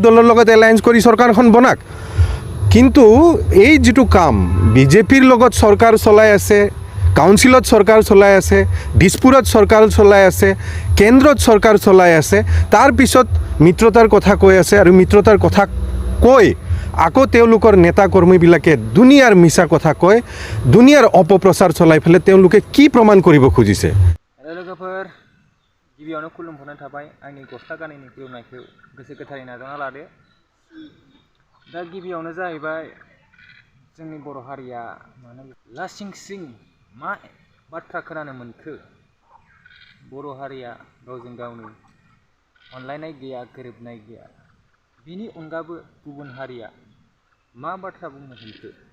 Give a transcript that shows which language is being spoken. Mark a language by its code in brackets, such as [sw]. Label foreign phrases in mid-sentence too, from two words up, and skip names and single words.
[as] দলৰ লগত এলায়েন্স কৰি চৰকাৰখন বনাক কিন্তু এই যেটো কাম বিজেপিৰ লগত চৰকাৰ চলাই আছে কাউন্সিলত চৰকাৰ চলাই আছে দিছপুৰত চৰকাৰ চলাই আছে কেন্দ্ৰত চৰকাৰ চলাই আছে তাৰ পিছত মিত্ৰতাৰ কথা কৈ আছে আৰু মিত্ৰতাৰ কথা কৈ আকৌ তেওঁলোকৰ নেতা কৰ্মীবিলাকে দুনিয়াৰ মিছা কথা কয় দুনিয়াৰ অপপ্ৰচাৰ চলাই ফেলে তেওঁলোকে কি প্ৰমাণ কৰিব খুজিছে [brx] लोगोफोर गिबियावनो खुलुमहरनाय थाबाय आंनि गस्ला गाननायनि खुलुमनायखौ गोसो गोथारै नाजावना लादो दा गिबियावनो जाहैबाय जोंनि बर' हारिया माने लासिं सिं मा बाथ्रा खोनानो मोनखो बर' हारिया गावजों गावनो अनलायनाय गैया गोरोबनाय गैया बिनि अनगाबो गुबुन हारिया मा बाथ्रा बुंनो हमखो